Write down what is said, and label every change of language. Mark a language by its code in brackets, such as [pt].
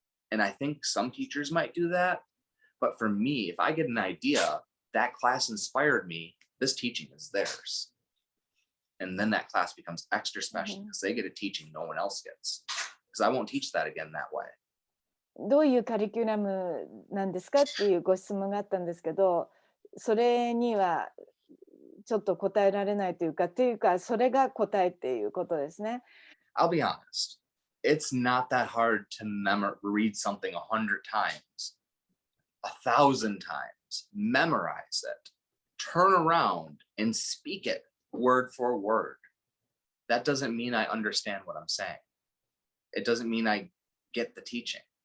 [en] And I think some teachers might do that. But for me, if I get an idea, that class inspired me, this teaching is theirs. And then that class becomes extra special because they get a teaching no one else gets. Because I won't teach that again that way. [ja] どういうカリキュラムなんですかっていうご質問があったんですけど、それにはちょっと答えられないというか、それが答えっていうことですね。 [en] I'll be honest. It's not that hard to read something 100 times, 1,000 times, memorize it, turn around and speak it word for word. That doesn't mean I understand what I'm saying. It doesn't mean I get the teaching.